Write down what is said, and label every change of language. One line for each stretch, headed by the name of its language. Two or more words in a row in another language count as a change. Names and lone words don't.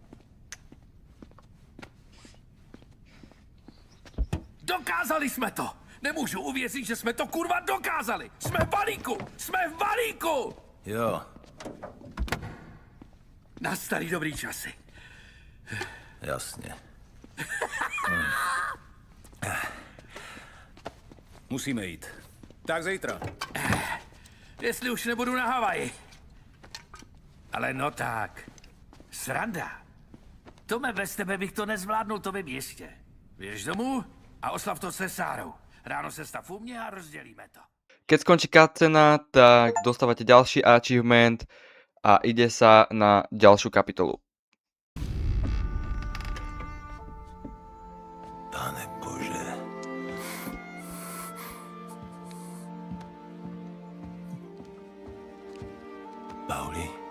Czech: Dokázali jsme to! Nemůžu uvěřit, že jsme to kurva dokázali! Jsme v balíku! Jsme v balíku! Jo, Na starý dobrý časy. jasně. Musíme jít. Tak zítra. Jestli už nebudu na Havaji. Ale no tak. Sranda. Tome, bez tebe bych to nezvládnul, to vím jistě. Běž domů a oslav to se Sárou. Ráno se stav u mě a rozdělíme to.
Slovak: Keď skončí cutscena, tak dostávate ďalší achievement a ide sa na ďalšiu kapitolu.
Czech: Pane Bože. Pauli?